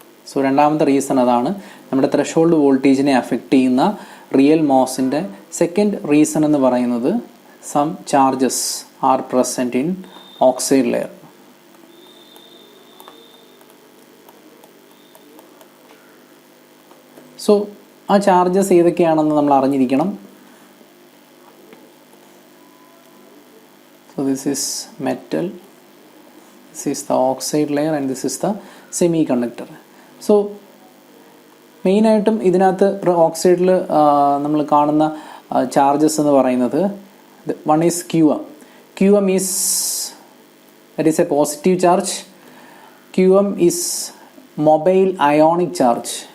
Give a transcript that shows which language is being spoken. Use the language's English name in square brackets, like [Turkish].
[Malayalam] So രണ്ടാമത്തെ reason അതാണ്, നമ്മുടെ ത്രഷോൾഡ് വോൾട്ടേജിനെ അഫക്റ്റ് ചെയ്യുന്ന റിയൽ മോസിൻ്റെ സെക്കൻഡ് റീസൺ എന്ന് പറയുന്നത് [English] Some charges are present in oxide layer. [Malayalam] So ആ ചാർജസ് ഏതൊക്കെയാണെന്ന് നമ്മൾ അറിഞ്ഞിരിക്കണം. [English] So this is metal, this is the oxide layer and this is the semiconductor. [Malayalam] So മെയിനായിട്ടും ഇതിനകത്ത് ഓക്സൈഡിൽ നമ്മൾ കാണുന്ന ചാർജസ് എന്ന് പറയുന്നത് [English] One is QM is that is a positive charge. QM is mobile ionic charge.